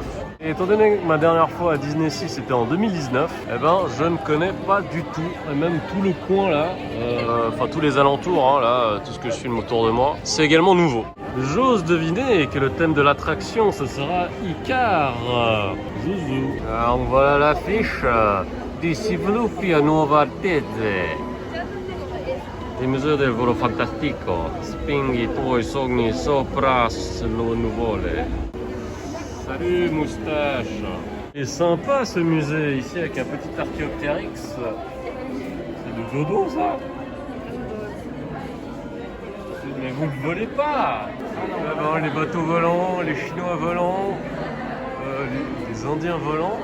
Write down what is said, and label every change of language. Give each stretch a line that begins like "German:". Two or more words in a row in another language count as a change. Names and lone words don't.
French: Et étant donné que ma dernière fois à Disney Sea c'était en 2019, eh ben je ne connais pas du tout, et même tout le coin là, enfin tous les alentours, hein, là, tout ce que je filme autour de moi, c'est également nouveau. J'ose deviner que le thème de l'attraction, ce sera Icar. Zouzou. Alors voilà l'affiche.
Italian: Di sviluppi a nuova Altezze. Il museo del volo fantastico. Spingi i tuoi sogni sopra le nuvole.
French: Salut moustache. C'est sympa ce musée ici avec un petit Archéoptérix. C'est de dodo ça. Mais vous ne volez pas. Là-bas, les bateaux volants, les Chinois volants, les Indiens volants.